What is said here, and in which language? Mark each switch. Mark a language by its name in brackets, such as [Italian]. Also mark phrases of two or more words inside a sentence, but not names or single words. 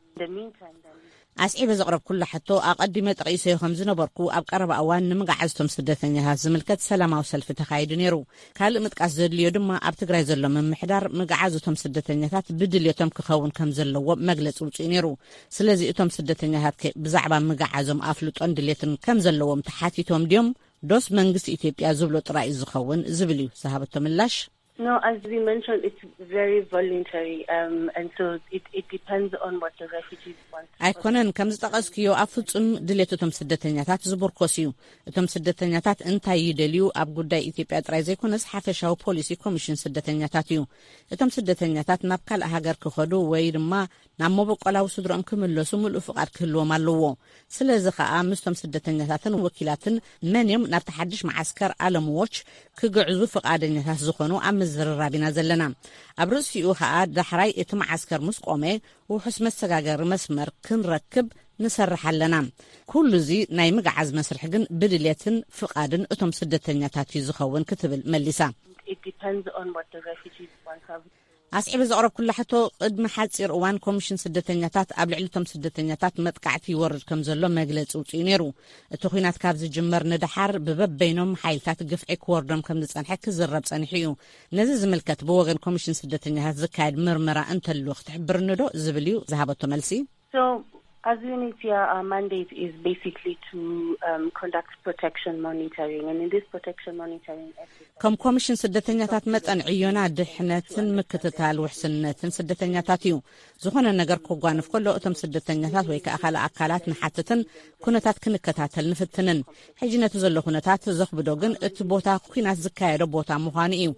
[Tigrinya] ኣስዒበ ዘቕረብኩላ ሕቶ ኣቐዲመ ጠቒሰዮ ከም ዝነበርኩ ኣብ ቀረባ እዋን ንምግዓዝቶም ስደተኛታት ዝምልከት ሰላማዊ ሰልፊ ተኻይዱ ነይሩ ካልእ ምጥቃስ ዘድልዮ ድማ ኣብ ትግራይ ዘሎ ምምሕዳር ምግዓዝቶም ስደተኛታት ብድልየቶም ክኸውን ከም ዘለዎ መግለፂ ውፅኡ ነይሩ ስለዚ እቶም ስደተኛታት ብዛዕባ ምግዓዞም ኣፍልጦን ድሌትን ከም ዘለዎም ተሓቲቶም ድዮም ዶስ መንግስቲ ኢትዮጵያ ዝብሎ ጥራይ ዝኸውን ዝብል እዩ ዝሃበቶ ምላሽ [English] No, as we mentioned, it's very voluntary, and so it depends on what the refugees want. [Tigrinya] ኣይኮነን ከም ዝጠቐስክዮ ኣብ ፍጹም ድሌቶም ስደተኛታት ዝቡርኮስ እዩ እቶም ስደተኛታት እንታይ ይደልዩ ኣብ ጉዳይ ኢትዮጵያ ጥራይ ዘይኮነስ ሓፈሻዊ ፖሊሲ ኮሚሽን ስደተኛታት እዩ እቶም ስደተኛታት ናብ ካልእ ሃገር ክኸዱ ወይ ድማ ናብ መበቆላዊ ስድሮኦም ክምለሱ ምሉእ ፍቓድ ክህልዎም ኣለዎ ስለዚ ከዓ ምስቶም ስደተኛታትን ወኪላትን መንዮም ናብ ተሓድሽ ማዓስከር ኣለም ዎች ክግዕዙ ፍቓደኛታት ዝኾኑ ኣብ ምዝርራቢና ዘለና ኣብ ርእሲኡ ከዓ ዳሕራይ እቲ ማዓስከር ምስ ቆመ ውሕስ መሰጋገሪ መስመር ክንረክብ ንሰርሕ ኣለና ኩሉ እዚ ናይ ምግዓዝ መስርሕ ግን ብድልየትን ፍቓድን እቶም ስደተኛታት እዩ ዝኸውን ክትብል መሊሳ [English] It depends on what the refugees want. [Tigrinya] ኣስዒበ ዘቕረብኩላ ሕቶ ቅድሚ ሓፂር እዋን ኮሚሽን ስደተኛታት ኣብ ልዕሊቶም ስደተኛታት መጥቃዕቲ ይወርድ ከም ዘሎ መግለፂ ውፅኡ ነይሩ እቲ ኩናት ካብ ዝጅመር ንድሓር ብበበይኖም ሓይልታት ግፍዒ ክወርዶም ከም ዝጸንሐ ክዝረብ ጸኒሑ እዩ ነዚ ዝምልከት ብወገን ኮሚሽን ስደተኛታት ዝካየድ ምርመራ እንተልዎ ክትሕብርኒ ዶ ዝብል እዩ ዝሃበቶ መልሲ [English] As UNHCR, our mandate is basically to conduct protection monitoring, and in this protection monitoring exercise, [Tigrinya] ከም ኮሚሽን ስደተኛታት መጠን ዕዮና ድሕነትን ምክትታል ውሕስነትን ስደተኛታት እዩ ዝኾነ ነገር ክጓንፍ ከሎ እቶም ስደተኛታት ወይ ከዓ ካልእ ኣካላት ንሓትትን ኩነታት ክንከታተል ንፍትንን ሕጂ ነቲ ዘሎ ኩነታት ዘኽብዶ ግን እቲ ቦታ ኩናት ዝካየዶ ቦታ ምዃኑ እዩ